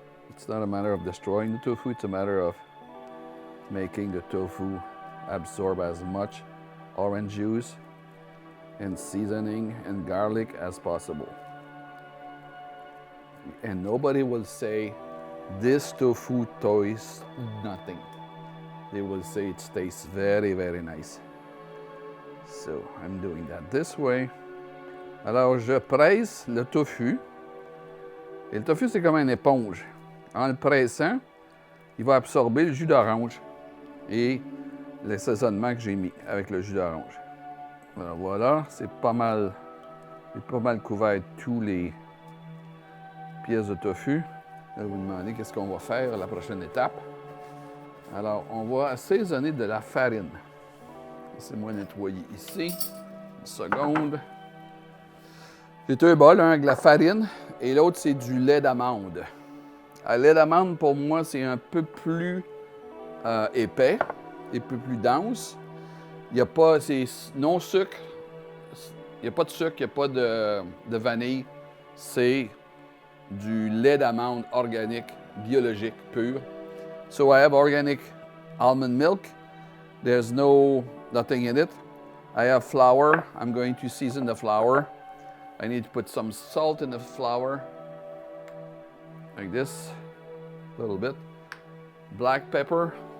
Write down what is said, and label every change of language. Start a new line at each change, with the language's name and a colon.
English: It's not a matter of destroying the tofu, it's a matter of making the tofu absorb as much orange juice and seasoning and garlic as possible. And nobody will say, this tofu tastes nothing. They will say it tastes very, very nice. So I'm doing that this way.
French: Alors je presse le tofu. Et le tofu, c'est comme une éponge. En le pressant, il va absorber le jus d'orange et l'assaisonnement que j'ai mis avec le jus d'orange. Alors voilà, c'est pas mal couvert tous les pièces de tofu. Je vais vous demander qu'est-ce qu'on va faire la prochaine étape. Alors, on va assaisonner de la farine. Laissez-moi nettoyer ici. Une seconde. J'ai deux bols, un avec de la farine et l'autre, c'est du lait d'amande. Le lait d'amande, pour moi, c'est un peu plus épais, un peu plus dense. Il n'y a pas, c'est non sucre. Il n'y a pas de sucre, il n'y a pas de vanille. C'est du lait d'amande organique, biologique, pur.
English: So I have organic almond milk. There's nothing in it. I have flour. I'm going to season the flour. I need to put some salt in the flour, like this, a little bit. Black pepper.